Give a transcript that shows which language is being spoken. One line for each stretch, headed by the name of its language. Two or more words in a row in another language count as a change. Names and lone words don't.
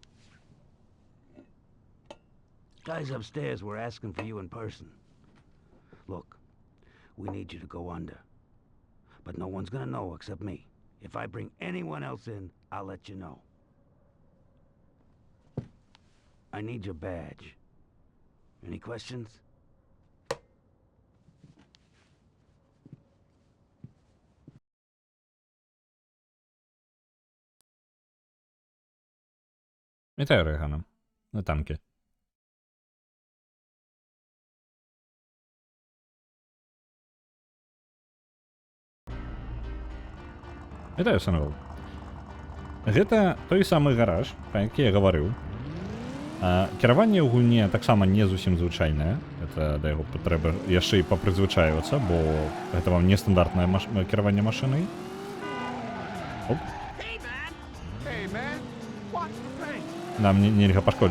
English: Guys upstairs were asking for you in person. Look, we need you to go under. But no one's gonna know except me. If I bring anyone else in, I'll let you know. I need your badge. Any questions?
Belarusian: Вітаю, Рейгана. На танки. Вітаю, Санвел. Гэта той самы гараж, пра які я гаварыў. Кіраванне ў гульне таксама не зусім звычайнае. Это да яго трэба яшчэ і папрызвычайвацца, бо гэта вам нестандартнае кіраванне машынай. Оп. Нам нельга пашкодзіць.